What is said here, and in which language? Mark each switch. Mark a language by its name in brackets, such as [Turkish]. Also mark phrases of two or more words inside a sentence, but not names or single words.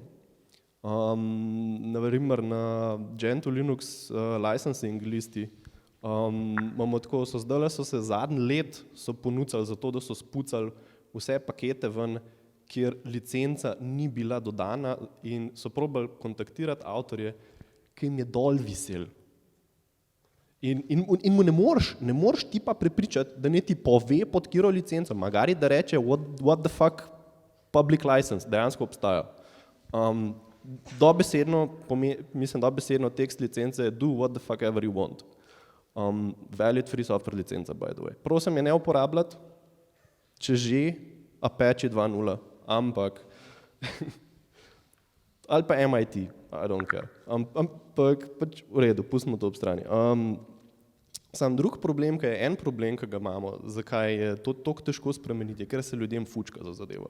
[Slovenian] Naprimer na Gentoo Linux licensing listi imamo tako, so se zadnji let so ponudili za to, da so spucali vse pakete ven, kjer licenca ni bila dodana in so probali kontaktirati avtorje, ki jim je dol visel. In mu ne moreš ti pa prepričati, da ne ti pove pod katero licenco, magari da reče [English] what the fuck public license [Slovenian] dejansko obstaja. Dobesedno tekst licence je [English] do what the fuck ever you want. Valid free software licenca, by the way. [Slovenian] Prosim je ne uporabljati, če že Apache 2.0, ampak ali pa MIT, [English] I don't care. [Slovenian] Ampak pač v redu, pustimo to ob strani. Sam drug problem, en problem, ki ga imamo, zakaj je to toliko težko spremeniti, je, ker se ljudem fučka za zadevo.